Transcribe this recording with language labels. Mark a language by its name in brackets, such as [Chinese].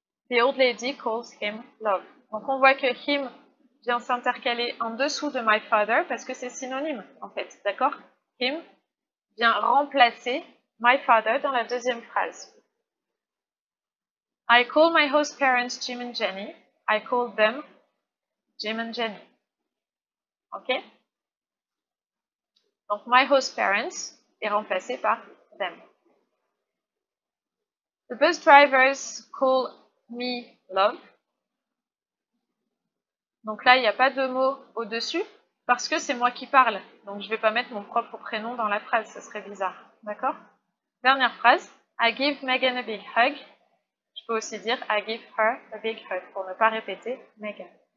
[English] The old lady calls him love. [French] Donc on voit que him vient s'intercaler en dessous de [English] my father [French] parce que c'est synonyme en fait, d'accord? Him vient remplacer [English] my father [French] dans la deuxième phrase. [English] I call my host parents Jim and Jenny. I call them Jim and Jenny. Ok? [French] Donc [English] my host parents [French] est remplacé par them. [English] The bus drivers call me love. [French] Donc là, il n'y a pas de mot au-dessus parce que c'est moi qui parle. Donc je ne vais pas mettre mon propre prénom dans la phrase, ça serait bizarre. D'accord? Dernière phrase. [English] I give Megan a big hug. [French] Je peux aussi dire [English] I give her a big hug [French] pour ne pas répéter [English] Megan.